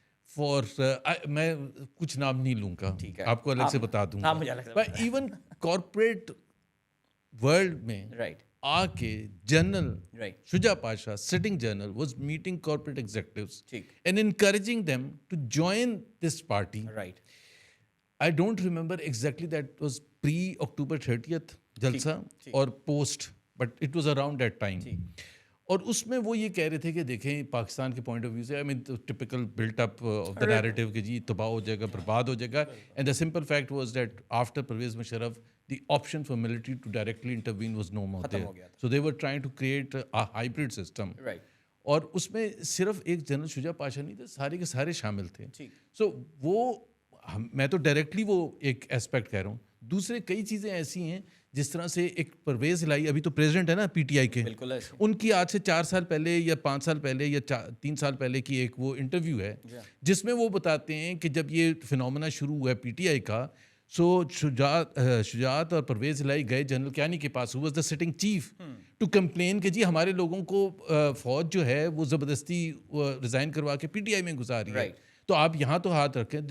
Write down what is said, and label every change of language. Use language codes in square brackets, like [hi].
[ur] For, میں کچھ نام نہیں لوں گا, آپ کو الگ سے بتا دوں گا. [en] Even corporate world میں right آ کے general Shuja Pasha sitting general was meeting corporate executives and encouraging them to join this party. Right. I don't remember exactly, that was pre-October 30th [ur] جلسہ اور [en] post, but it was around that time. [ur] اور اس میں وہ یہ کہہ رہے تھے کہ دیکھیں پاکستان کے پوائنٹ آف ویو سے, [en] I mean typical built up of the narrative [ur] کہ جی تباہ ہو جائے گا, برباد ہو جائے گا. [en] And the simple fact was that after Pervez Musharraf the option for military to directly intervene was no more there. So they were trying to create a hybrid system. Right. [ur] اور اس میں صرف ایک general شجاع پاشا نہیں تھے, سارے کے سارے شامل تھے. سو وہ میں تو ڈائریکٹلی وہ ایک اسپیکٹ کہہ رہا ہوں. دوسرے کئی چیزیں ایسی ہیں جس طرح سے ایک پرویز الہی ابھی تو پریزیڈنٹ ہے نا پی ٹی آئی کے, ان کی آج سے 4 سال پہلے یا 5 سال پہلے یا 3 سال پہلے کی ایک وہ انٹرویو ہے جس میں وہ بتاتے ہیں کہ جب یہ فنومنا شروع ہوا ہے پی ٹی آئی کا, سو شجاعت اور پرویز الہی گئے جنرل کیانی کے پاس, [en] who was the sitting chief, to complain [ur] کہ جی ہمارے لوگوں کو فوج جو ہے وہ زبردستی ریزائن کروا کے پی ٹی آئی میں گزاری ہے, تو آپ یہاں تو ہاتھ رکھیں.